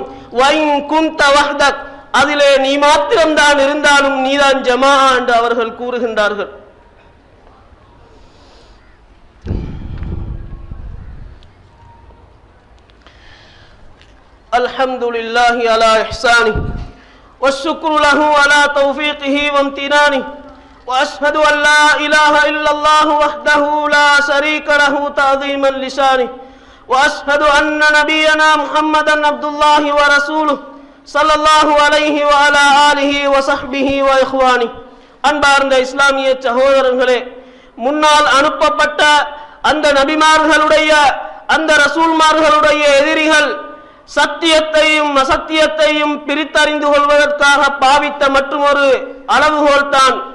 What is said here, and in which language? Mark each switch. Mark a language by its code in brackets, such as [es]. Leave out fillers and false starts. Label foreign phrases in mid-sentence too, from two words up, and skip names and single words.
[ar] وإن كنت وحدك, [ta] அதிலே நீ மாத்திரம்தான் இருந்தாலும் நீதான் ஜமாஅ என்று அவர்கள் கூறுகின்றார்கள். [ar] الحمد لله على إحسانه والشكر له على توفيقه وامتنانه وأشهد أن لا إله إلا الله وحده لا شريك له تعظيما لشانه وأشهد أن نبينا محمدا عبد الله ورسوله صلى الله عليه وعلى آله وصحبه وإخوانه. [ta] அன்பார்ந்த இஸ்லாமிய சகோதரர்களே, முன்னால் அனுப்பப்பட்ட அந்த நபிமார்களுடைய அந்த ரசூல்மார்களுடைய எதிரிகள் சத்தியத்தையும் அசத்தியத்தையும் பிரித்தறிந்து கொள்வதற்காக பாவித்த மற்றும் ஒரு அளவுகோல் தான்